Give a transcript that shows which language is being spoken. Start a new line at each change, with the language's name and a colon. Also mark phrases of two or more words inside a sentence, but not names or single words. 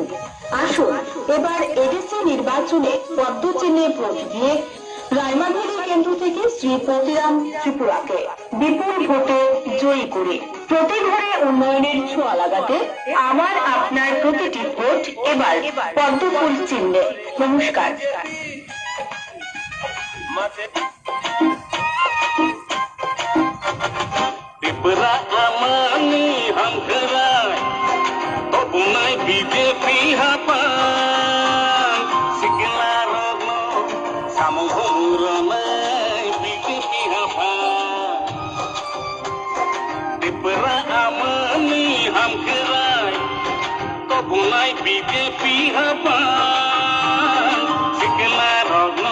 Bangla: আসুন এবার এডিসি নির্বাচনে পদ্ম চিহ্নে ভোট দিয়ে রায়মাভেলী কেন্দ্র থেকে শ্রী পতিরাম ত্রিপুরাকে বিপুল ভোটে জয়ী করে প্রতি ঘরে উন্নয়নের ছোঁয়া লাগাতে আমার আপনার প্রতিটি ভোট এবার পদ্ম ফুল চিহ্নে। নমস্কার।
Kok Borok: Dipra amani hamkara Obunai BJP hapan Sikilarano Samuhumuranai BJP hapan Dipra amani hamkara Obunai BJP hapan Sikilarano